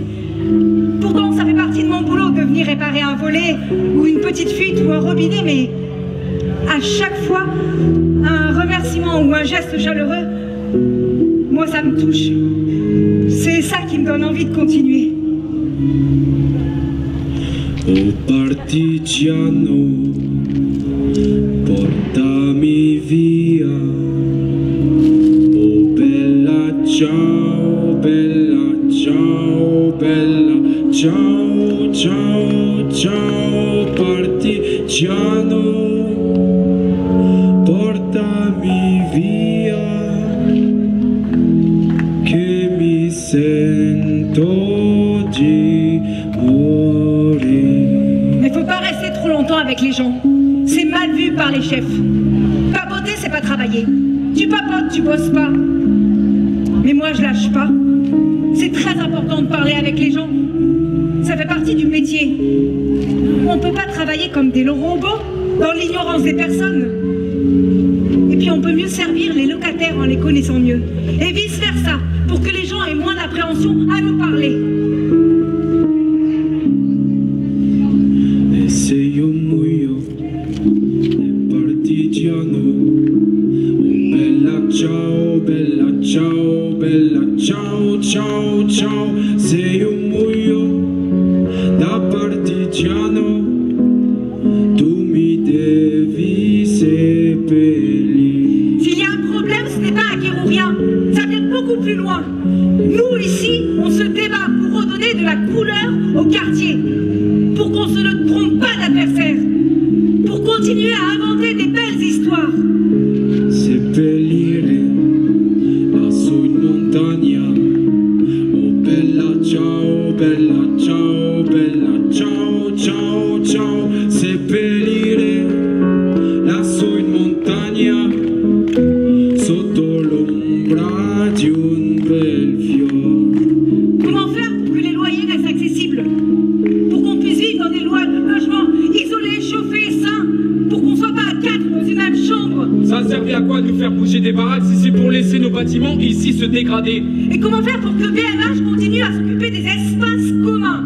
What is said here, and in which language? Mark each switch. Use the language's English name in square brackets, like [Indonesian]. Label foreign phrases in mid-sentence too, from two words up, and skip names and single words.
[French] Pourtant, ça fait partie de mon boulot de venir réparer un volet ou une petite fuite ou un robinet, mais à chaque fois, un remerciement ou un geste chaleureux, moi, ça me touche. C'est ça qui me donne envie de continuer. [Italian] Oh partigiano, portami via. Oh bella ciao, bella ciao, bella ciao, ciao, ciao, partigiano, portami via, che mi sento di morire. [French] Mais faut pas rester trop longtemps avec les gens. C'est mal vu par les chefs. Papoter, c'est pas travailler. Tu papotes, tu bosses pas. Mais moi, je lâche pas. C'est très important de parler avec les gens. Ça fait partie du métier. On peut pas travailler comme des robots, dans l'ignorance des personnes. Et puis on peut mieux servir les locataires en les connaissant mieux. Et vice versa, pour que les gens aient moins d'appréhension à nous parler. [Italian] E se io muoio è partigiano, oh bella ciao, bella ciao, bella ciao, ciao, ciao. Se io muoio da partigiano, tu mi devi seppellire. [French] S'il y a un problème, ce n'est pas un guerre ou rien. Ça vient beaucoup plus loin. Nous, ici, on se débat pour redonner de la couleur au quartier. Pour qu'on se ne trompe pas d'adversaire. Pour continuer à inventer des belles histoires. [Italian] Seppellire lassù in montagna. Oh bella ciao, bella ciao, bella ciao, ciao, ciao. Seppellire lassù in montagna, sotto l'ombra di un bel fiore. [French] Comment faire pour que les loyers restent accessibles? Pour qu'on puisse vivre dans des logements isolés, chauffés, sains. Pour qu'on soit pas à 4 dans une même chambre. Ça a servi à quoi de nous faire bouger des baraques si c'est pour laisser nos bâtiments ici se dégrader? Et comment faire pour que BMH continue à s'occuper des espaces communs?